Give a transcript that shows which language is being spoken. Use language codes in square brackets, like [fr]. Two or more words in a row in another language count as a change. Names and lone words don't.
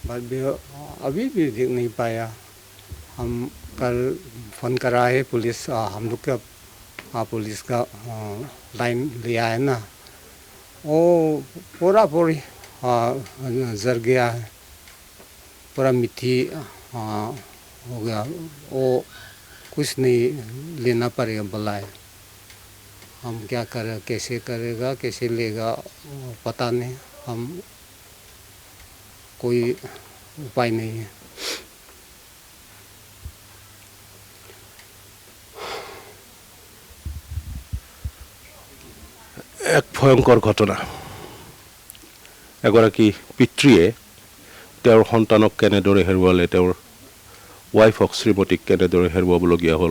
[hi] बट भी अभी भी देख नहीं पाया। हम कल फ़ोन करा है पुलिस, हम लोग का पुलिस का लाइन लिया है ना, वो पूरा पूरी जर गया है, पूरा मिट्टी हो गया। वो कुछ नहीं लेना पड़ेगा बोला है। हम क्या करें, कैसे करेगा, कैसे लेगा पता नहीं। हम कोई उपाय नहीं है। [as] এক ভয়ংকৰ ঘটনা। এগৰাকী পিতৃয়ে তেওঁৰ সন্তানক কেনেদৰে হেৰুৱালে, তেওঁৰ ৱাইফক শ্ৰীমতীক কেনেদৰে হেৰুৱাবলগীয়া হ'ল।